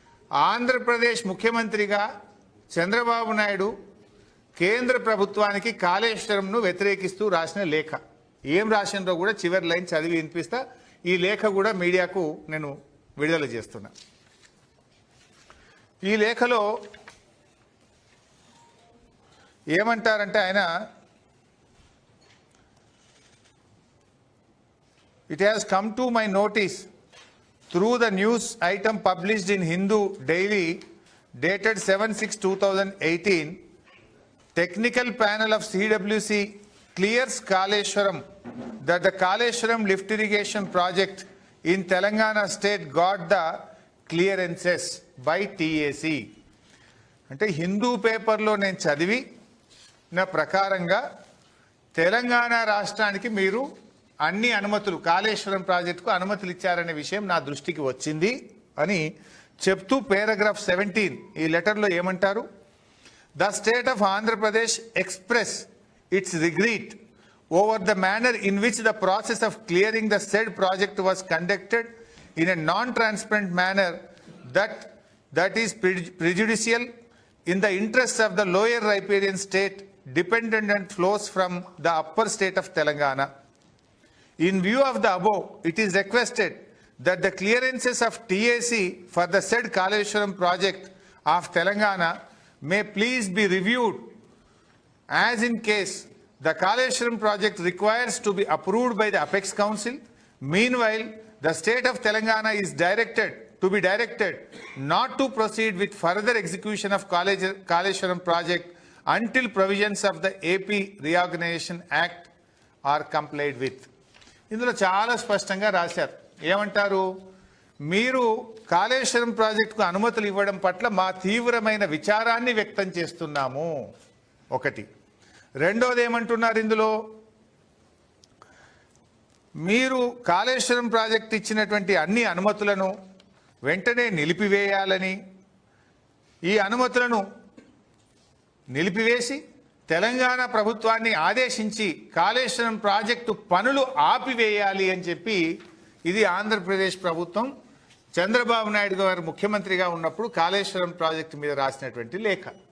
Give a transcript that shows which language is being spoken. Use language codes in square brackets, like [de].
[te] ఆంధ్రప్రదేశ్ ముఖ్యమంత్రిగా చంద్రబాబు నాయుడు కేంద్ర ప్రభుత్వానికి కాళేశ్వరంను వ్యతిరేకిస్తూ రాసిన లేఖ. ఏం రాసినో కూడా చివరి లైన్ చదివి వినిపిస్తా. ఈ లేఖ కూడా మీడియాకు నేను విడుదల చేస్తున్నా. ఈ లేఖలో ఏమంటారంటే ఆయన, [en] it has come to my notice through the news item published in Hindu Daily dated 7/6/2018, technical panel of CWC clears Kaleshwaram that the Kaleshwaram lift irrigation project in Telangana state got the clearances by TAC. [te] అంటే హిందూ పేపర్లో నేను చదివి నా ప్రకారంగా తెలంగాణ రాష్ట్రానికి మీరు అన్ని అనుమతులు, కాళేశ్వరం ప్రాజెక్టుకు అనుమతులు ఇచ్చారనే విషయం నా దృష్టికి వచ్చింది అని చెప్తూ పారాగ్రాఫ్ 17 ఈ లెటర్లో ఏమంటారు? [en] The state of Andhra Pradesh express its regret over the manner in which the process of clearing the said project was conducted in a non-transparent manner that is prejudicial in the interests of the lower riparian state dependent and flows from the upper state of Telangana. In view of the above, it is requested that the clearances of TAC for the said Kaleshwaram project of Telangana may please be reviewed, as in case the Kaleshwaram project requires to be approved by the Apex Council. Meanwhile, the state of Telangana is directed not to proceed with further execution of Kaleshwaram project until provisions of the AP Reorganization Act are complied with. [te] ఇందులో చాలా స్పష్టంగా రాశారు. ఏమంటారు? మీరు కాళేశ్వరం ప్రాజెక్టుకు అనుమతులు ఇవ్వడం పట్ల మా తీవ్రమైన విచారాన్ని వ్యక్తం చేస్తున్నాము. ఒకటి. రెండోది ఏమంటున్నారు ఇందులో? మీరు కాళేశ్వరం ప్రాజెక్టు ఇచ్చినటువంటి అన్ని అనుమతులను వెంటనే నిలిపివేయాలని, ఈ అనుమతులను నిలిపివేసి తెలంగాణ ప్రభుత్వాన్ని ఆదేశించి కాళేశ్వరం ప్రాజెక్టు పనులు ఆపివేయాలి అని చెప్పి ఇది ఆంధ్రప్రదేశ్ ప్రభుత్వం చంద్రబాబు నాయుడు గారు ముఖ్యమంత్రిగా ఉన్నప్పుడు కాళేశ్వరం ప్రాజెక్టు మీద రాసినటువంటి లేఖ.